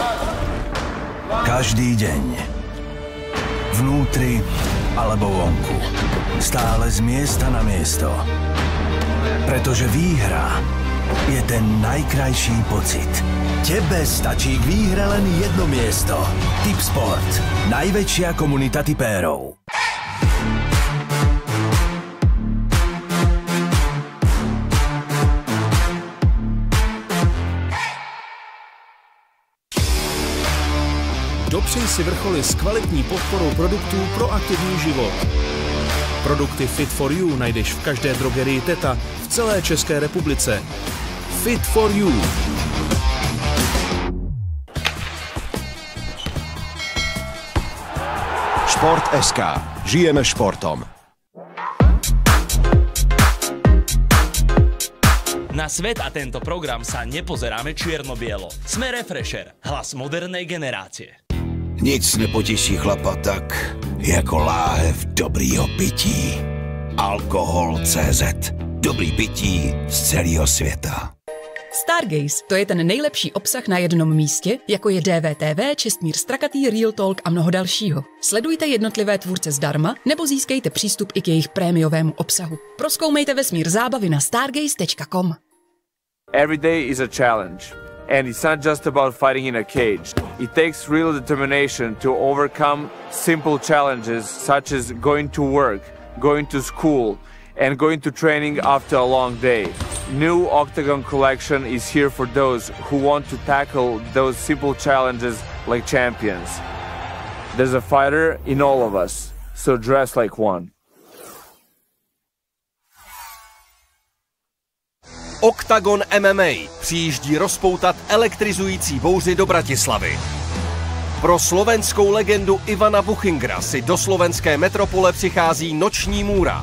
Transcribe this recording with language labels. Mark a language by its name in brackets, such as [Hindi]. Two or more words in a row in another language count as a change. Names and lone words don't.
[Slovak] Každý deň. Vnútri alebo vonku. Stále z miesta na miesto. Pretože výhra je ten najkrajší pocit. Tebe stačí k výhre len jedno miesto. Tipsport. Najväčšia komunita tipérov. [Czech] Dopřej si vrcholy s kvalitní podporou produktů pro aktivní život. Produkty Fit for You najdeš v každé drogerii Teta v celé České republice. Fit for You. [Slovak] Šport.sk. Žijeme športom. Na svet a tento program sa nepozeráme čierno-bielo. Sme Refresher, hlas modernej generácie. [Czech] Nic nepotěší chlapa tak, jako láhev dobrýho pití. Alkohol.cz. Dobrý pití z celého světa. Stargaze, to je ten nejlepší obsah na jednom místě, jako je DVTV, Čestmír Strakatý, Real Talk a mnoho dalšího. Sledujte jednotlivé tvůrce zdarma, nebo získejte přístup i k jejich prémiovému obsahu. Prozkoumejte vesmír zábavy na stargaze.com. [English] Every day is a challenge. And it's not just about fighting in a cage. It takes real determination to overcome simple challenges such as going to work, going to school, and going to training after a long day. New Oktagon collection is here for those who want to tackle those simple challenges like champions. There's a fighter in all of us, so dress like one. [Czech] Oktagon MMA přijíždí rozpoutat elektrizující bouři do Bratislavy. Pro slovenskou legendu Ivana Buchingera si do slovenské metropole přichází noční můra.